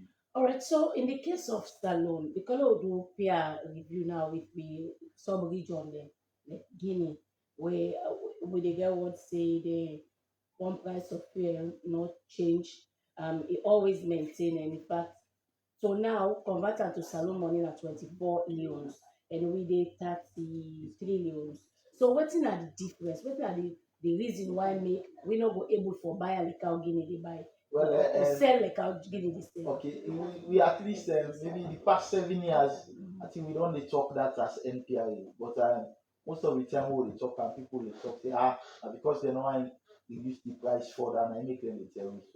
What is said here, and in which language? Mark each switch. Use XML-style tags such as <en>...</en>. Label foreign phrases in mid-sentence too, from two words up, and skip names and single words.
<pcm>All right, so in the case of Salone, because we do peer review now with the sub-region there, like Guinea, where the girl would say the one price of fuel not change, it always maintain, and in fact, so now convert am to Salone money na 24 leons, and we dey 33 leons. So wetin are the difference? Wetin are the reason why make we no go able for buy am like how Guinea dey buy? Well, Or sell like how Guinea dey sell? okay, we at least maybe the past 7 years, I think we don't dey talk that as NPRA, but most of the time we dey talk and people dey talk say na because they no wan reduce the price further na make dem dey tell me so.</pcm>